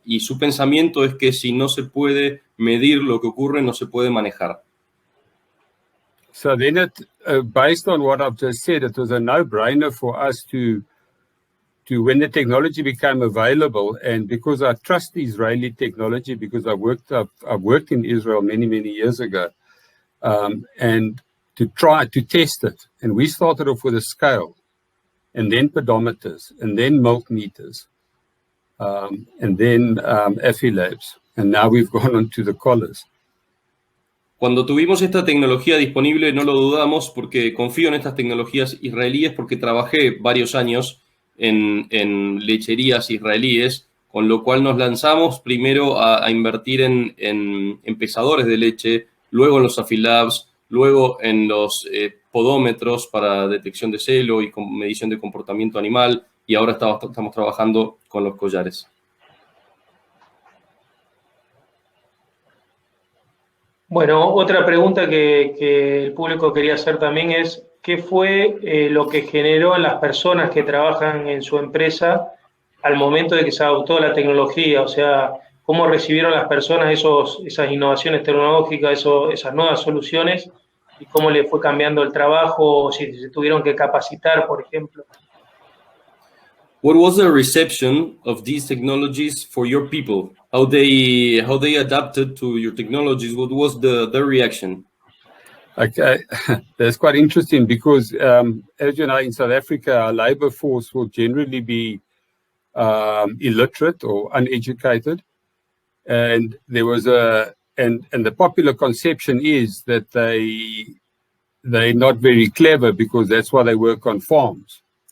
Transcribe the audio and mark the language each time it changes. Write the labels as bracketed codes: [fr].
[es] Y su pensamiento es que si no se puede medir lo que ocurre, no se puede manejar. [en] So then based on what I've just said, it was a no-brainer for us to when the technology became available, and because I trust the Israeli technology, because I've worked in Israel many years ago, and to try to test it. And we started off with a scale, and then pedometers, and then milk meters, and then Affilabs, and now we've gone on to the collars. [es] Cuando tuvimos esta tecnología disponible no lo dudamos, porque confío en estas tecnologías israelíes, porque trabajé varios años en lecherías israelíes, con lo cual nos lanzamos primero a invertir en pesadores de leche, luego en los Affilabs, luego en los podómetros para detección de celo y medición de comportamiento animal, y ahora estamos trabajando con los collares. Bueno, otra pregunta que el público quería hacer también es, ¿qué fue lo que generó en las personas que trabajan en su empresa al momento de que se adoptó la tecnología? O sea, ¿cómo recibieron las personas esas innovaciones tecnológicas, esas nuevas soluciones? ¿Y cómo les fue cambiando el trabajo? O si se tuvieron que capacitar, por ejemplo. [en] What was the reception of these technologies for your people? How they adapted to your technologies? What was the reaction? Okay, that's quite interesting because, as you know, in South Africa, our labor force will generally be illiterate or uneducated, and there was and the popular conception is that they're not very clever because that's why they work on farms.